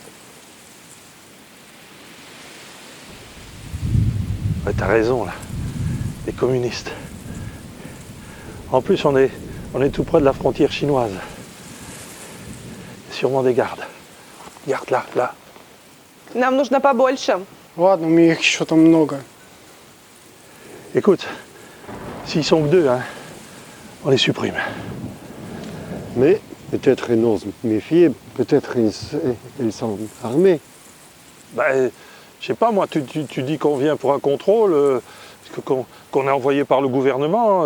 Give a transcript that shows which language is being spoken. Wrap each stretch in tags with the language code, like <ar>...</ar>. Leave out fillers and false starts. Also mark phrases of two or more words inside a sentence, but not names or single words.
<fr>Ouais, t'as raison là, les communistes. En plus, on est tout près de la frontière chinoise. Il y a sûrement des gardes. Regarde là, là.</fr> <ru>Нам нужно побольше. Ладно, у меня их еще там много.</ru> <fr>Écoute, s'ils sont que deux, hein, on les supprime. Mais peut-être ils n'osent méfier, peut-être ils sont armés. Ben, je sais pas, moi, tu dis qu'on vient pour un contrôle, qu'on est envoyé par le gouvernement.</fr>